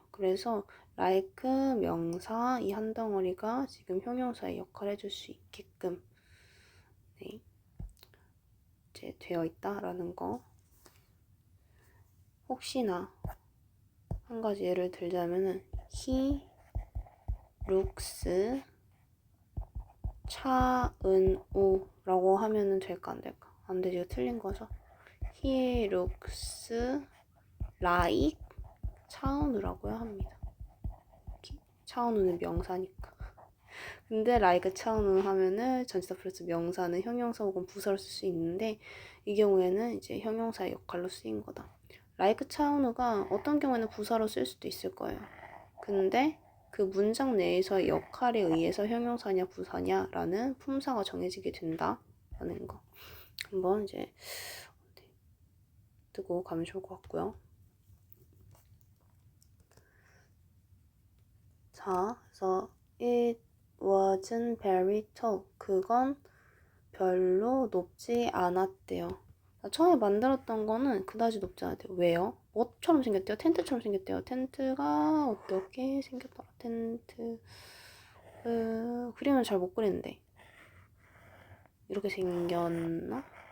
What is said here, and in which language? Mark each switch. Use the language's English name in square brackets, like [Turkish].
[Korean] 그래서 like 명사 이 한 덩어리가 지금 형용사의 역할을 해줄 수 있게끔 네, 이제 되어 있다라는 거. 혹시나 한 가지 예를 들자면은 [English] he looks [Korean] 차은우라고 하면은 될까 안 될까? 안 되지, 이거 틀린 거죠. [English] He looks like [Korean] 차은우라고요 합니다. 차은우는 명사니까. 근데 like 차은우 하면은 전치사 플러스 명사는 형용사 혹은 부사로 쓸 수 있는데 이 경우에는 이제 형용사의 역할로 쓰인 거다. like 차은우가 어떤 경우에는 부사로 쓸 수도 있을 거예요. 근데 그 문장 내에서의 역할에 의해서 형용사냐 부사냐라는 품사가 정해지게 된다라는 거. 한번 이제 뜨고 가면 좋을 것 같고요. 자, 그래서 [English] it wasn't very tall. [Korean] 그건 별로 높지 않았대요. 처음에 만들었던 거는 그다지 높지 않았대요. 왜요? 뭐처럼 생겼대요? 텐트처럼 생겼대요. 텐트가 어떻게 생겼더라? 텐트 그림을 잘 못 그리는데 이렇게 생겼나?